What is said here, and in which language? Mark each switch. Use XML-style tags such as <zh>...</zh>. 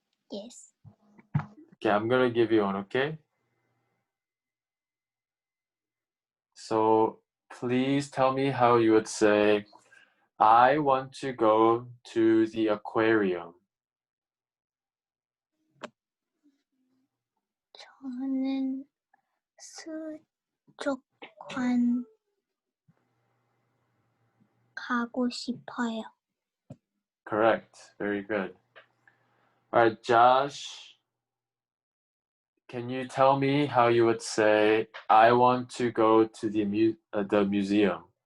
<en>Yes. Okay, I'm gonna give you one, okay? So please tell me how you would say, I want to go to the aquarium.</en> <ko>저는 수족관 가고 싶어요.</ko> <en>Correct. Very good. All right, Josh, can you tell me how you would say, I want to go to the museum?</en>